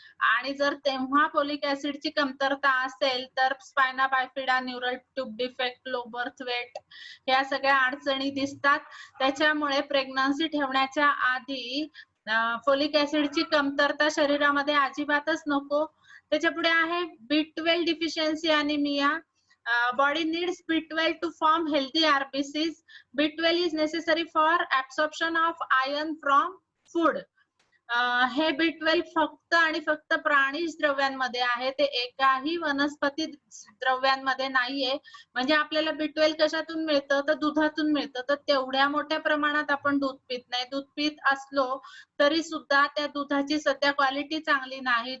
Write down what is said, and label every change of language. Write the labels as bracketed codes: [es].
[mr] आणि जर तेव्हा फॉलिक ऍसिडची कमतरता असेल तर spina bifida, neural tube defect, low birth weight ह्या सगळ्या अडचणी दिसतात. त्याच्यामुळे प्रेग्नन्सी ठेवण्याच्या आधी फॉलिक ऍसिडची कमतरता शरीरामध्ये अजिबातच नको. त्याच्यापुढे आहे B12 deficiency anaemia. [en] Body needs B12 to form healthy RBCs. B12 is necessary for absorption of iron from food. [mr] हे B12 फक्त आणि फक्त प्राणीज द्रव्यांमध्ये आहे, ते एकाही वनस्पती द्रव्यांमध्ये नाहीये. म्हणजे आपल्याला B12 कशातून मिळतं तर दुधातून मिळतं. तर तेवढ्या मोठ्या प्रमाणात आपण दूध पित नाही. दूध पित असलो तरी सुद्धा त्या दुधाची सध्या क्वालिटी चांगली नाही.